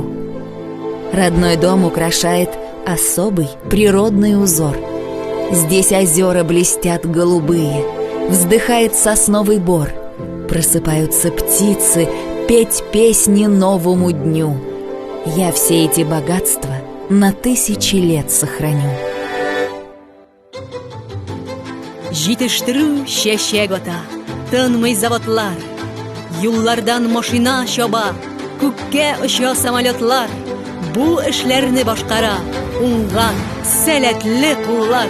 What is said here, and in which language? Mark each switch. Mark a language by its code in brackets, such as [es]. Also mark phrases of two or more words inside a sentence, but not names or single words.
[ru] Родной дом украшает особый природный узор. Здесь озера блестят голубые, вздыхает сосновый бор. Просыпаются птицы петь песни новому дню. Я все эти богатства на тысячи лет сохраню. [tt] Җитештерү чәчәк ата, тынмый заводлар. Юллардан машина чаба, күккә оча самолетлар. Бу эшләрне башкара уңган, сәләтле куллар.